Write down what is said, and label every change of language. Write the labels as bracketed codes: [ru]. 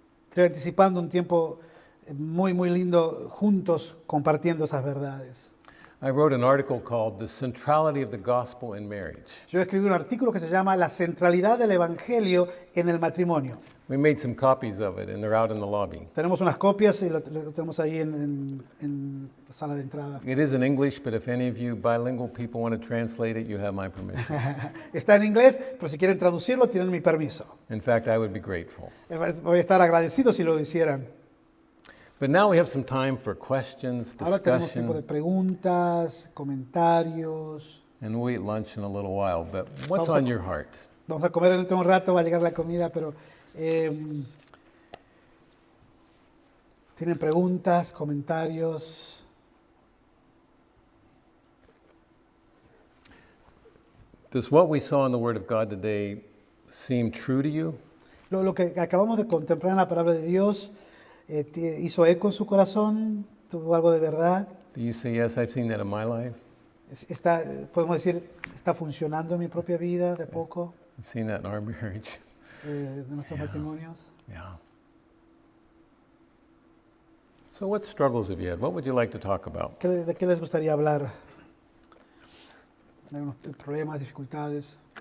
[es] Estoy anticipando un tiempo muy, muy lindo juntos compartiendo esas verdades. [en] I wrote an article called The Centrality of the Gospel in Marriage. [es] Yo escribí un artículo que se llama La centralidad del Evangelio en el matrimonio. [en] We made some copies of it, and they're out in the lobby. [es] Tenemos unas copias y lo tenemos ahí en la sala de entrada. [en] It is in English, but if any of you bilingual people want to translate it, you have my permission. [es] Está en inglés, pero si quieren traducirlo, tienen mi permiso. [en] In fact, I would be grateful. [es] Voy a estar agradecido si lo hicieran. [en] But now we have some time for questions, [es] Ahora tenemos tiempo de [en] discussion, [es] preguntas, comentarios. [en] and we'll eat lunch in a little while. But what's [es] Vamos a- [en] on your heart? [es] Vamos a comer dentro de un rato, va a llegar la comida, pero ¿tienen preguntas, comentarios? [en] Does what we saw in the Word of God today seem true to you? [es] Lo que acabamos de contemplar en la palabra de Dios, ¿hizo eco en su corazón? ¿Tuvo algo de verdad? [en] Do you say, yes, I've seen that in my life? [es] Podemos decir, ¿está funcionando en mi propia vida de a poco, [en] I've seen that in our marriage. [es] de nuestros matrimonios? [en] Yeah. So what struggles have you had? What would you like to talk about? [es] ¿De qué les gustaría hablar? ¿De algunos problemas, dificultades?